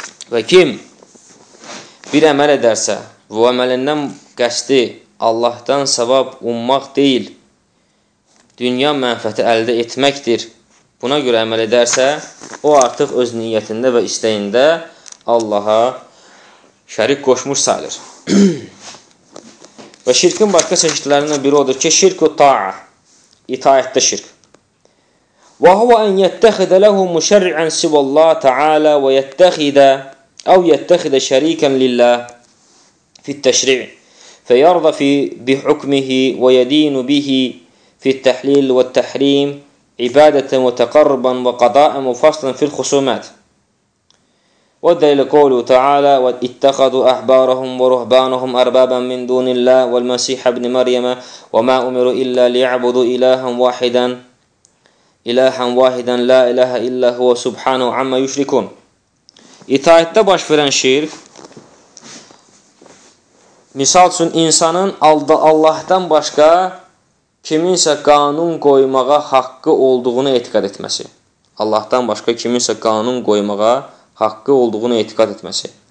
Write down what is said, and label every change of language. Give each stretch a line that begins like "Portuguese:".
Azerbaijani: Və kim bir əməl edərsə, bu əməlindən qəsdi Allahdan savab ummaq deyil, dünya mənfəti əldə etməkdir. Buna görə əməl edərsə, o artıq öz niyyətində və istəyində Allaha şərik qoşmuş sayılır. Və şirkin başqa çəkişlərindən biri odur ki, şirk-u ta'a, itaətdə şirk.
Arabic: وهو أن يتخذ له مشرعا سوى الله تعالى ويتخذ أو يتخذ شريكا لله في التشريع فيرضى في بحكمه ويدين به في التحليل والتحريم عبادة وتقربا وقضاء وفصلا في الخصومات والدليل قوله تعالى واتخذوا أحبارهم ورهبانهم أربابا من دون الله والمسيح ابن مريم وما أمروا إلا ليعبدوا إلها واحدا İləhən vahidən, la iləhə illə huvə subhanə və amma yüşrikun.
Azerbaijani: İtaətdə baş verən şirk, misal üçün, insanın Allahdan başqa kiminsə qanun qoymağa haqqı olduğunu etiqat etməsi. Allahdan başqa kiminsə qanun qoymağa haqqı olduğunu etiqat etməsi.